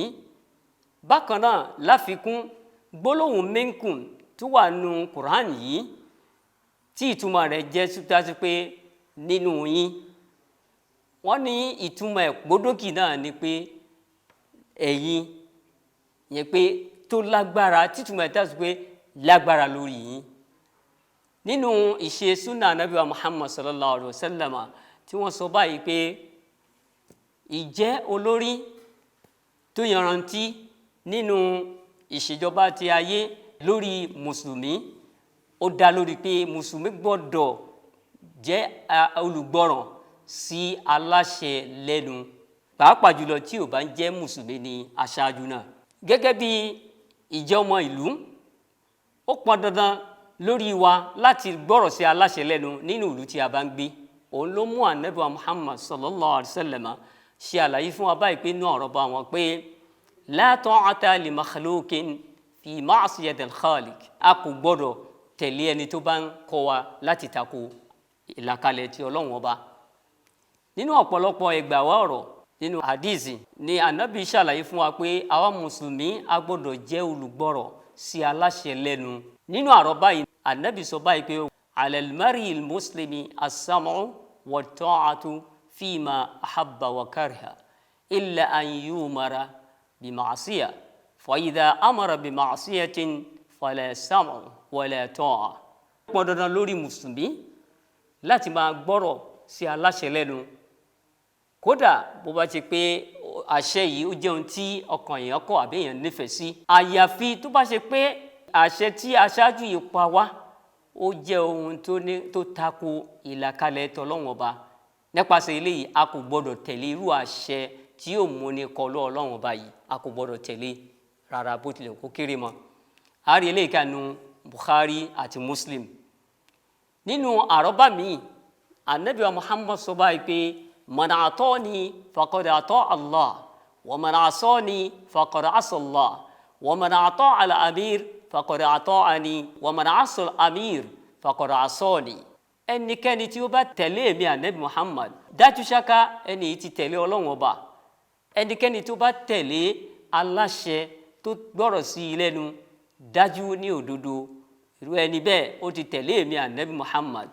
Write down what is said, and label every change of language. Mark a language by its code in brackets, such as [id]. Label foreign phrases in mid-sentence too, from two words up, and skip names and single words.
[yo] Bákan náà láfikún gbólóhùn minkum tó wà nínú Quran yìí tí ìtumọ̀ rẹ̀ jẹ́ dájú pé nínú yín. Wọ́n ní ìtumọ̀ ẹ̀pọ́dókì náà ni pé ẹ̀yin yẹn pé tó lágbára, títúmọ̀ ẹ̀ dájú pé lágbára lórí yín. Nínú ìṣe súnà Ànábì wa Muhammad [ar] صلى الله عليه وسلم [yo] tí wọ́n sọ báyìí pé ìjẹ́ olórí tó yanrantí nínú ìṣèjọba ti ayé lórí mùsùlùmí ó dá lórí pé mùsùlùmí gbọ́dọ̀ jẹ́ olùgbọ́ràn sí aláṣẹ lẹ́nu, pàápàá jùlọ tí ò bá ń jẹ́ mùsùlùmí ní aṣáájú náà. Gẹ́gẹ́ bí ìjẹ́ ọmọ ìlú ó pọn dandan lórí wa láti gbọ́rọ̀ sí aláṣẹ lẹ́nu nínú ìlú tí a bá ń gbé. Òun ló mú Ànábì wa Muhammad [ar] صلى الله عليه وسلم [yo] ṣe àlàyé fún wa báyìí pé inú ọ̀rọ̀ bá wọn pé [ar] لا طاعة لمخلوق في معصية الخالق. [yo] A kò gbọ́dọ̀ tẹ̀lé ẹni tó bá ń kọ́ wa láti tako ìlàkalẹ̀ ti Ọlọ́run ọba. Nínú ọ̀pọ̀lọpọ̀ ẹgbàá wa ọ̀rọ̀ nínú hadithi ni Ànábì ṣàlàyé fún wa pé àwa mùsùlùmí a gbọ́dọ̀ jẹ́ olùgbọ́rọ̀ sí aláṣẹ lẹ́nu. Nínú àrọ́bá yìí Ànábì sọ báyìí pé [ar] على المرء المسلم السمع والطاعة فيما أحب وكره إلا أن يؤمر بمعصية فإذا أمر بمعصية فلا سمع ولا طاعة [yo] pọn dandan lórí mùsùlùmí láti máa gbọ́rọ̀ sí aláṣẹ lẹ́nu. Kódà bó bá ti pé àṣẹ yìí ó jẹ́ ohun tí ọkàn èèyàn kọ̀ àbí èèyàn nífẹ̀ẹ́ sí, àyàfi tó bá ṣe pé àṣẹ tí aṣáájú yìí pa wá ó jẹ́ ohun tó tako ìlàkalẹ̀ t'Ọlọ́run Ọba. Nípasẹ̀ eléyìí a kò gbọdọ̀ tẹ̀lé irú àṣẹ tí yóò múni kọlu Ọlọ́run Ọba yìí, a kò gbọdọ̀ tẹ̀lé rárá bó tilẹ̀ kó kéré mọ́. A rí eléyìí kanu Bukhari àti Muslim. Nínú àrọ́bá míì, Ànábì wa Muhammad sọ báyìí pé [ar] من أطاعني فقد أطاع الله ومن عصاني فقد عصى الله ومن أطاع الأمير فقد أطاعني ومن عصى الأمير فقد عصاني. [yo] Ẹnikẹ́ni tí ó bá tẹ̀lé èmi Ànábì Muhammad, dájú ṣáká ẹni yìí ti tẹ̀lé Ọlọ́run Ọba. Ẹnikẹ́ni tó bá tẹ̀lé aláṣẹ tó gbọ́rọ̀ sí i lẹ́nu, dájú ní òdodo irú ẹni bẹ́ẹ̀ ó ti tẹ̀lé èmi Ànábì Muhammad.